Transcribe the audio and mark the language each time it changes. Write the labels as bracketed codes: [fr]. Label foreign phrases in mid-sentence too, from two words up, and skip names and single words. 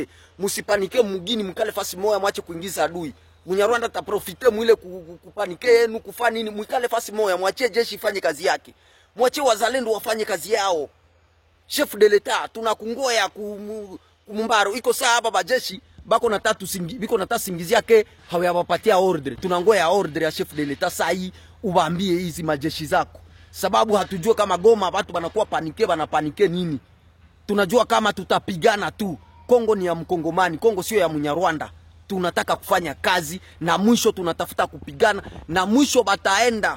[sw] Musipanike mugini mkale fasi moya, mwache kuingiza adui. Munyarwanda taprofite mwile kupanike yenu kufanya nini? Mkale fasi moya, mwachie jeshi ifanye kazi yake. Mwachie wazalendo wafanye kazi yao. [fr] Chef de l'Etat [sw] tunakungoya kumumbaro iko saa hapa bajeshi bako na tatu biko na tatu singizia ke hawayapatia ordre. Tunangoya ordre ya [fr] chef de l'Etat [sw] saa hii ubambie hizi majeshi zako. Sababu hatujua kama Goma watu banakuwa panike, banapanike nini. Tunajua kama tutapigana tu. Kongo ni ya Mkongomani, Kongo sio ya Munyarwanda. Tunataka kufanya kazi na mwisho tunatafuta kupigana na mwisho bataenda.